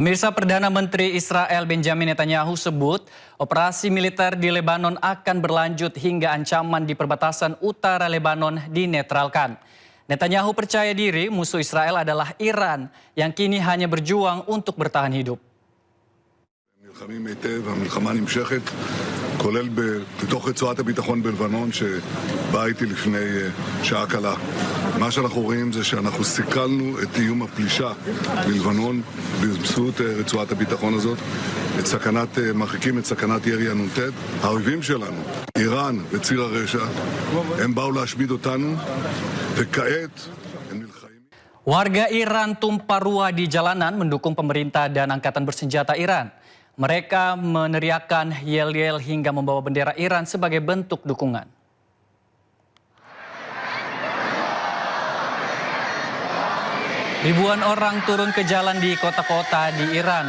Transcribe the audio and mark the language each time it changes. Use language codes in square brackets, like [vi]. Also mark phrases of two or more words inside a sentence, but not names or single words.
[id] Pemirsa, Perdana Menteri Israel Benjamin Netanyahu sebut operasi militer di Lebanon akan berlanjut hingga ancaman di perbatasan utara Lebanon dinetralkan. Netanyahu percaya diri musuh Israel adalah Iran yang kini hanya berjuang untuk bertahan hidup. [he] נלחמים היטב, המלחמה נמשכת, כולל בתוך רצועת הביטחון בלבנון שבאה איתי לפני שעה קלה. מה שאנחנו רואים זה שאנחנו סיכלנו את איום הפלישה בלבנון באמצעות רצועת הביטחון הזאת, מרחיקים את סכנת ירי הנ"ט. האויבים שלנו, איראן וציר הרשע, הם באו להשמיד אותנו, וכעת הם נלחמים. [id] Warga Iran tumpah ruah di jalanan mendukung pemerintah dan angkatan bersenjata Iran. Mereka meneriakkan yel-yel hingga membawa bendera Iran sebagai bentuk dukungan. Ribuan orang turun ke jalan di kota-kota di Iran.